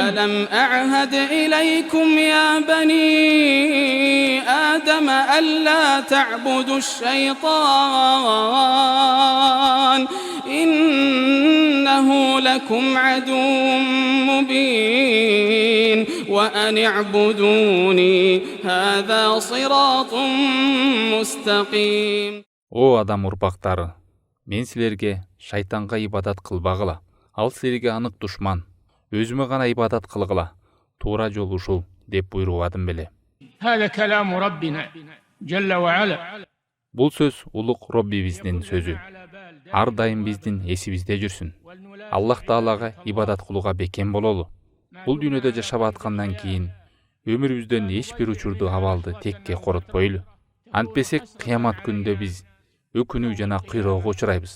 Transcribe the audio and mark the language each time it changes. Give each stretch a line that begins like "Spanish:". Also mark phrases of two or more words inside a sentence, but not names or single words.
Arabic: ألم أعهد إليكم يا بني آدم ألا تعبدوا الشيطان إنه لكم عدو مبين وأن اعبدوني هذا صراط مستقيم.
Kyrgyz: О адам урпактары, мен силерге шайтанга ибадат кылбагыла. Ал силерге анык душман. Өзүмө гана ибадат кылгыла. Туура жол ушул деп буйругадым беле.
Arabic: هذا كلام ربنا جل وعلا.
Kyrgyz: Бул сөз улук Роббибиздин сөзү. Ар дайым биздин эсибизде жүрсүн. Аллах Таалага ибадат кылууга бекем бололу. Бул дүйнөдө жашап аткандан кийин өмүрүбүздөн эч бир учурду абалды текке коротпойлу. Антпесек кыямат күндө биз өкүнүү жана кыйроого учурайбыз.